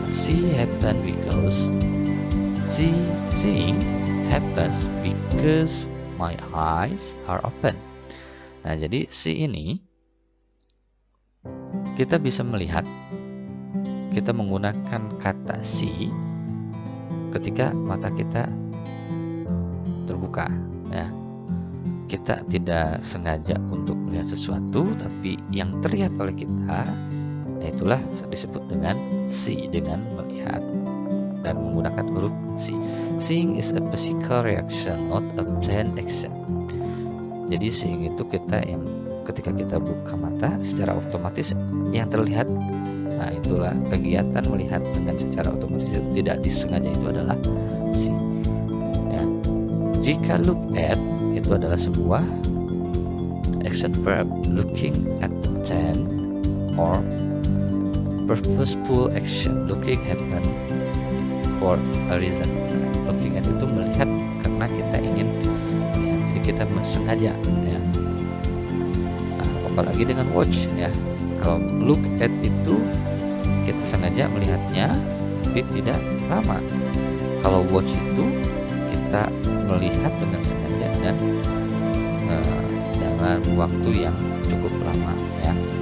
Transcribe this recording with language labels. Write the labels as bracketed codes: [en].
[en] See happen because seeing happens because my eyes are open. [id] Nah, jadi see ini kita bisa melihat, kita menggunakan kata see ketika mata kita terbuka, ya. Kita tidak sengaja untuk melihat sesuatu, tapi yang terlihat oleh kita, itulah disebut dengan see, dengan melihat dan menggunakan huruf see. [en] Seeing is a physical reaction, not a planned action. [id] Jadi seeing itu kita yang ketika kita buka mata secara otomatis yang terlihat, nah itulah kegiatan melihat dengan secara otomatis itu tidak disengaja, itu adalah see. Ya. Jika [en] look at [id] itu adalah sebuah [en] action verb, looking at the plan or purposeful action. Looking happen for a reason. [id] Nah, looking at itu melihat karena kita ingin melihat, jadi kita sengaja, ya. Nah, apalagi dengan watch, ya. Kalau look at itu kita sengaja melihatnya tapi tidak lama. Kalau watch itu kita melihat dengan sengaja dan dalam waktu yang cukup lama, ya.